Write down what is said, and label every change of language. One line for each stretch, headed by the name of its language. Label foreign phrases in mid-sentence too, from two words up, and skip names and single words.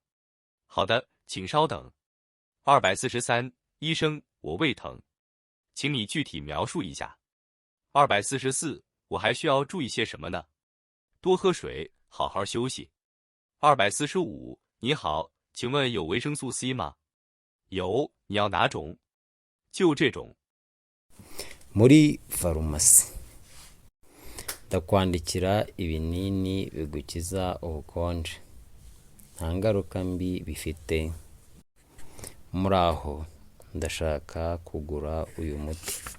Chinese: 好的，请稍等。243，医生，我胃疼，请你具体描述一下。244，我还需要注意些什么呢？多喝水，好好休息。245，你好，请问有维生素 C 吗？有，你要哪种？就这种。
Kinyarwanda: muri farumasi ndakwandikira ibinini bigukiza ubukonje, nta ngaruka mbi bifite. Muraho, ndashaka kugura uyu muti.